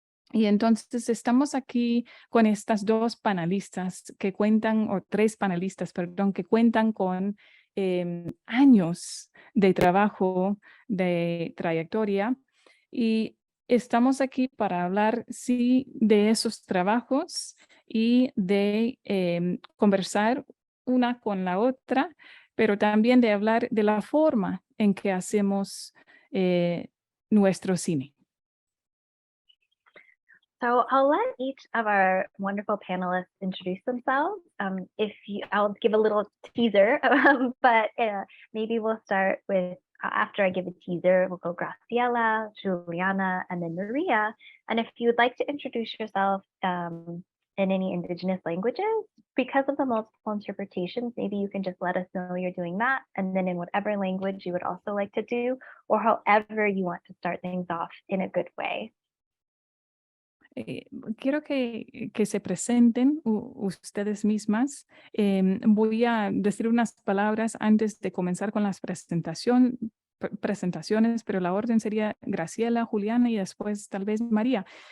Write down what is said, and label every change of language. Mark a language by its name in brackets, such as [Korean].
[Spanish] Y entonces estamos aquí con estas dos panelistas que cuentan, o tres panelistas, perdón, que cuentan con años de trabajo, de trayectoria, y estamos aquí para hablar, sí, de esos trabajos y de conversar una con la otra, pero también de hablar de la forma en que hacemos nuestro cine. [English] So I'll let each of our wonderful panelists introduce themselves. I'll give a little teaser, but maybe we'll start with, after I give a teaser, we'll go Graciela, Juliana, and then Maria. And if you would like to introduce yourself in any Indigenous languages, because of the multiple interpretations, maybe you can just let us know you're doing that. And then in whatever language you would also like to do, or however you want to start things off in a good way. [Spanish] Quiero que se presenten ustedes mismas. Voy a decir unas palabras antes de comenzar con las presentaciones, pero la orden sería Graciela, Juliana y después tal vez María.